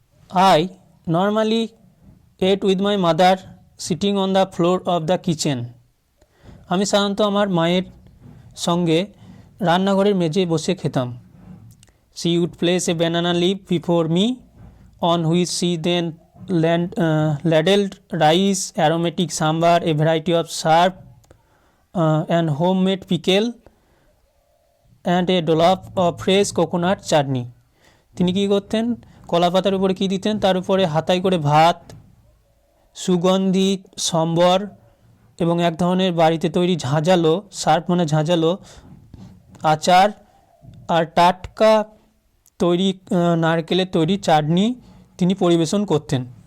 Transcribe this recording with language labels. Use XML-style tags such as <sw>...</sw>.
<en>I normally ate with my mother sitting on the floor of the kitchen.</en> <bn>আমি সাধারণত আমার মায়ের সঙ্গে রান্নাঘরের মেঝে বসে খেতাম।</bn> <en>She would place a banana leaf before me, on which she then ladled rice, aromatic sambar, a variety of sharp and homemade pickle, and a dollop of fresh coconut chutney.</en> <bn>তিনি কী করতেন, কলা পাতার উপরে কী দিতেন, তার উপরে হাতায় করে ভাত, সুগন্ধি সম্বর এবং এক ধরনের বাড়িতে তৈরি ঝাঁঝালো, শার্প মানে ঝাঁঝালো আচার আর টাটকা তৈরি নারকেলের তৈরি চাটনি তিনি পরিবেশন করতেন।</bn>